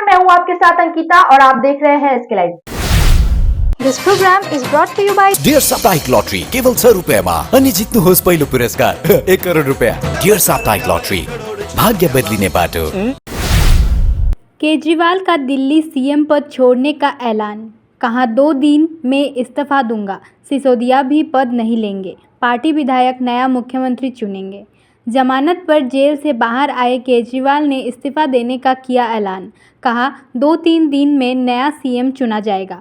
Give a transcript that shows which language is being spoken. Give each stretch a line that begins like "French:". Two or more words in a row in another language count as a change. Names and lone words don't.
Hindi: हूँ आपके साथ अंकिता और आप देख रहे हैं SK लाइव।
English: This program is brought to you by
Nepali: डियर साप्ताहिक लॉटरी केवल 100 रुपयामा अनि जित्नुहोस् पहिलो पुरस्कार 1 करोड रुपया। डियर साप्ताहिक लॉटरी भाग्य बदलिने बाटो।
Hindi: केजरीवाल का दिल्ली सीएम पद छोड़ने का ऐलान, कहा 2 दिन में इस्तीफा दूंगा। सिसोदिया भी पद नहीं लेंगे, पार्टी विधायक नया मुख्यमंत्री चुनेंगे। जमानत पर जेल से बाहर आए केजरीवाल ने इस्तीफा देने का किया ऐलान, कहा 2-3 दिन में नया सीएम चुना जाएगा।